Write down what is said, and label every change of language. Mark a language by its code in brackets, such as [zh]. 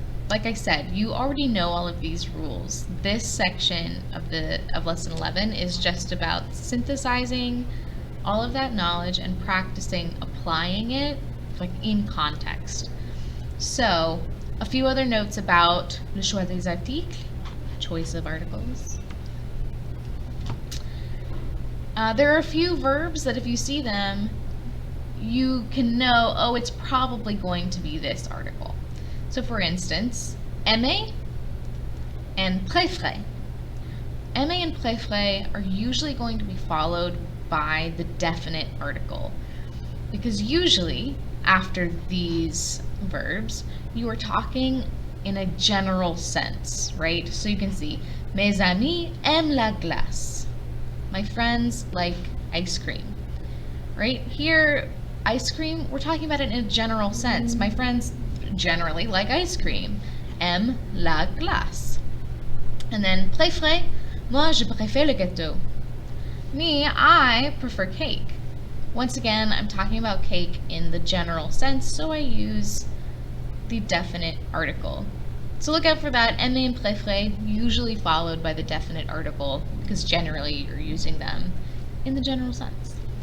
[en] Like I said, you already know all of these rules. This section of lesson 11 is just about synthesizing all of that knowledge and practicing applying it like in context. So a few other notes about [fr] le choix des articles. [en] choice of articles. There are a few verbs that if you see them, you can know, oh, it's probably going to be this article. So for instance, aimer and préférer. Aimer and préférer are usually going to be followed by the definite article, because usually after these verbs, you are talking in a general sense, right? So you can see, [fr] mes amis aiment la glace. [en] My friends like ice cream, right? Here, ice cream, we're talking about it in a general sense. My friends generally like ice cream. [fr] Aiment la glace. [en] And then, [fr] préférer, moi je préfère le gâteau. [en] Me, I prefer cake. Once again, I'm talking about cake in the general sense, so I use the definite article. So look out for that, aimer and préférer, usually followed by the definite article, because generally you're using them in the general sense.